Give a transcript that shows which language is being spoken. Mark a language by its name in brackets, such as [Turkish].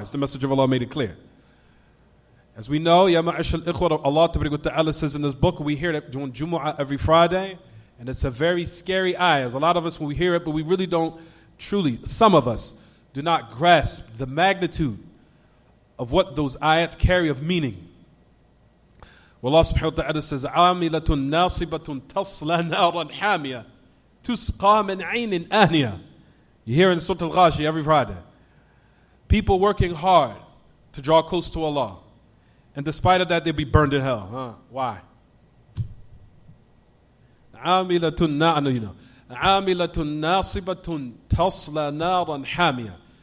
[English] As the Messenger of Allah made it clear. As we know, Ya Ma'ashal Ikhwa, Allah Ta'ala says in this book, we hear it during Jumu'ah every Friday, and it's a very scary ayah. As a lot of us, when we hear it, but we really don't truly, some of us, do not grasp the magnitude of what those ayats carry of meaning. Well, Allah subhanahu wa ta'ala says, [Arabic] عَامِلَةٌ نَاصِبَةٌ تَصْلَى نَارًا حَامِيَةٌ تُسْقَى مِنْ عَيْنٍ آنِيَةٌ. [English] You hear in Surah Al-Ghashi every Friday. People working hard to draw close to Allah. And despite of that, they'll be burned in hell. Huh? Why? [Arabic] عَامِلَةٌ نَاصِبَةٌ تَصْلَى نَارًا حَامِيَةٌ.